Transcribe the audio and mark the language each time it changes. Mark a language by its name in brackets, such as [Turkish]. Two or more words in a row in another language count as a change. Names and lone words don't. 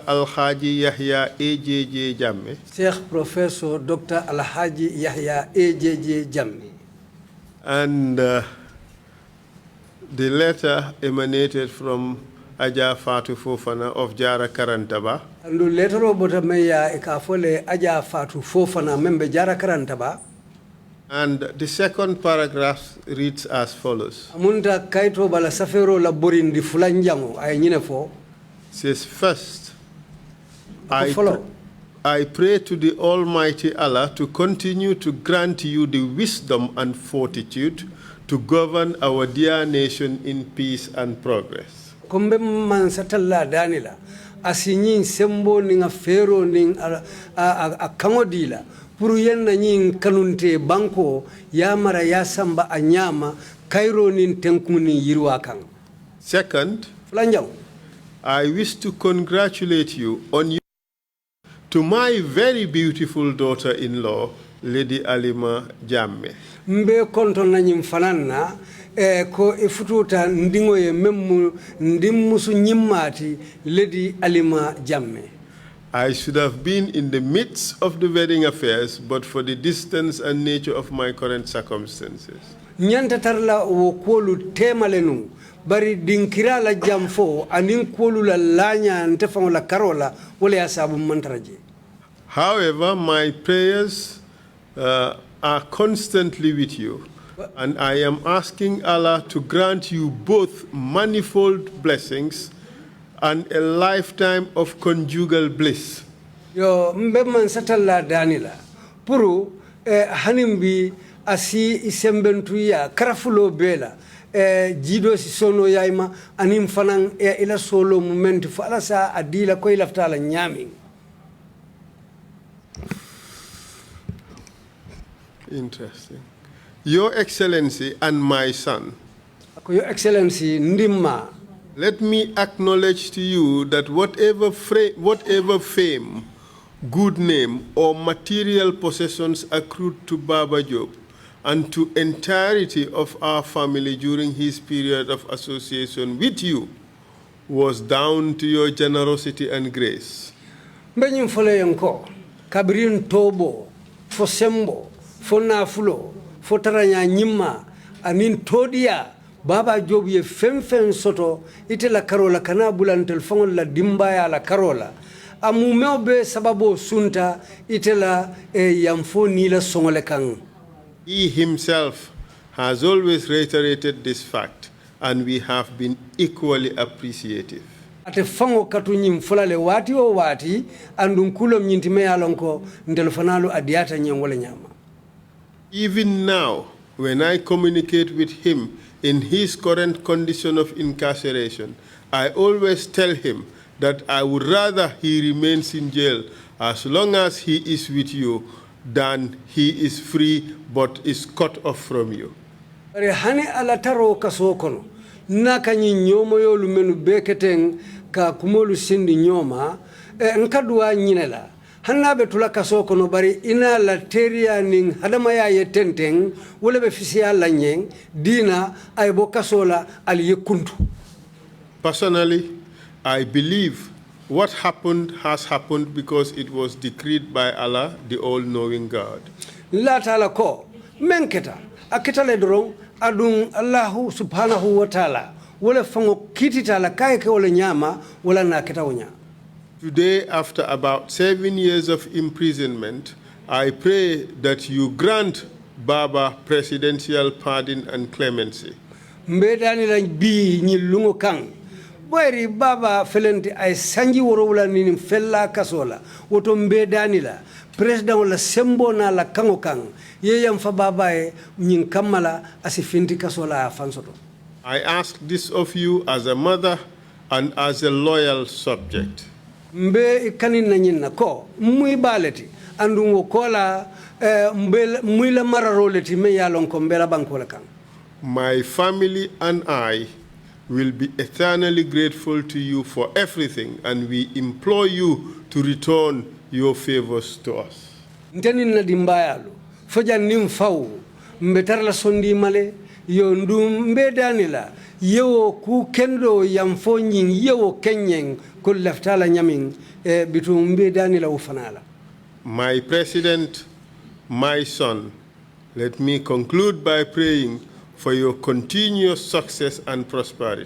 [English] Alhaji Yahya AJJ Jammeh. Sheikh Professor Dr. Alhaji Yahya AJJ Jammeh. And the letter emanated from Aja Fatu Fofana of Jara Karantaba. And the letter [Mandingo] obota meya ikafole Aja Fatu Fofana membe Jara Karantaba. [English] And the second paragraph reads as follows. [Mandingo] Amunta kaito bala safero la borindi fulanjango ay nyine fo. [English] Says first, I pray to the Almighty Allah to continue to grant you the wisdom and fortitude to govern our dear nation in peace and progress. [Mandingo] Kombe man satalla danila asinyin sembo ninga fero ning a kangodila puru yenna nyin kanunte banko yamara yasamba anyama kairo nin tenkuni yirwa kan. [English] Second, [Mandingo] Fulanjango, [English] I wish to congratulate you on your to my very beautiful daughter-in-law, Lady Alima Jammeh. [Mandingo] mbe konto na nyimfanana ko ifututa ndingo ye memu ndimusu nyimmati Lady Alima Jammeh. [English] I should have been in the midst of the wedding affairs, but for the distance and nature of my current circumstances. [Mandingo] Nyanta tarla wo kolu temalenu bari dinkira la jamfo anin kolu la lanya ntefang la karola wala asabu mantaraje. [English] However, my prayers are constantly with you, and I am asking Allah to grant you both manifold blessings and a lifetime of conjugal bliss. [Mandingo] Yo mbe man satalla danila puru hanimbi asi isembentuya karafulo bela jido si sono yaima anim fanan ila solo moment fa ala sa adila ko ilaftala nyami. [English] Interesting. Your Excellency and my son, Your Excellency ndimma, let me acknowledge to you that whatever fame, good name, or material possessions accrued to Baba Jobe and to entirety of our family during his period of association with you was down to your generosity and grace. [Mandingo] Mbenyim fole yanko kabirin tobo fo sembo fo nafulo fo taranya nyimma anin todia Baba Jobe ye femfen soto ite la karola kana bulantel fongol la dimbaya la karola amumeo be sababo sunta ite la yamfo ni la songole kan. [English] He himself has always reiterated this fact, and we have been equally appreciative. [Mandingo] Ate fango katu nyim fulale wati o wati andun kulom nyintime yalonko ndelefonalu adiata nyongole nyama. [English] Even now, when I communicate with him in his current condition of incarceration, I always tell him that I would rather he remains in jail as long as he is with you than he is free but is cut off from you. [Mandingo] Hani alataro kasokono naka nyinyomo yolu menu beketeng ka kumolu sindi nyoma nkadua nyinela hanabe tula kasokono bari ina la teria ning hadama ya yetenteng wala be fisia la nyeng dina ay bo kasola al yekuntu. [English] Personally, I believe what happened has happened because it was decreed by Allah, the all-knowing God. [Mandingo] La ta'ala ko menketa akitale dorong adung [Arabic] الله سبحانه وتعالى [Mandingo] wala fango kitita la kai ke wala nyama wala na kita wonya. [English] Today, after about 7 years of imprisonment, I pray that you grant Baba presidential pardon and clemency. [Mandingo] Mbedani la bi ni lungo kang boyri Baba felenti ay sanji woro wala ni fella kasola woto mbedani la president wala sembo na la kango kang yeyam fa Baba e nyin kamala asifinti kasola fansoto. [English] I ask this of you as a mother and as a loyal subject. [Mandingo] Mbe ikani na nyina ko muy baleti andu ngokola muy la mararoleti me yalon ko mbela bankola kan. [English] My family and I will be eternally grateful to you for everything, and we implore you to return your favors to us. [Mandingo] Nteni na dimbayalo foja nimfau mbetarla sondi male yo ndum mbedanila yewo ku kendo yamfo nyin yewo kenyen ko leftala nyamin bitum mbedanila ufanala. [English] My president, my son, let me conclude by praying for your continuous success and prosperity.